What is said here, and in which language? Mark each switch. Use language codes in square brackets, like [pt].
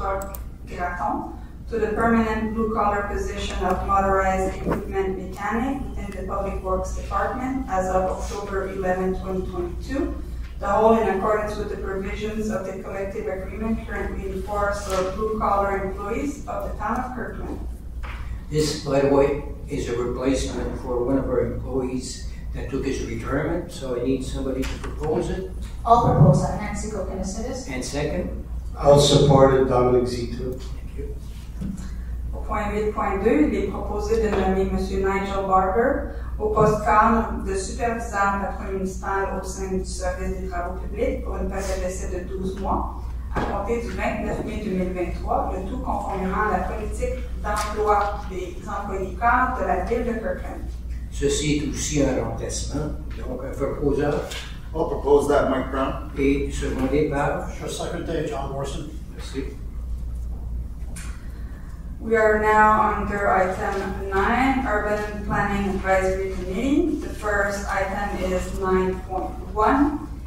[en] Rock Graton to the permanent blue-collar position of motorized equipment mechanic within the Public Works Department as of October 11, 2022, the whole in accordance with the provisions of the collective agreement currently in force for blue-collar employees of the town of Kirkland. This, by the way, is a replacement for one of our employees that took his retirement, so I need somebody to propose it. I'll propose that. Nancy Kokonasidis. And second? I'll support it, Dominic Zito. Thank you. [fr] Au point 8.2, il est proposé de nommer M. Nigel Barber au poste cadre de superviseur patron municipal au sein du service des travaux publics pour une période d'essai de 12 mois, à compter du 29 mai 2023, le tout conformément à la politique d'emploi des employés cadres de la ville de Kirkland. Ceci est aussi un remplacement, donc un proposeur [en] I'll propose that, Mike Brown. [fr] et secondé par. Je second John Morrison. Merci. [en] We are now under item 9, Urban Planning Advisory Committee. The first item is 9.1.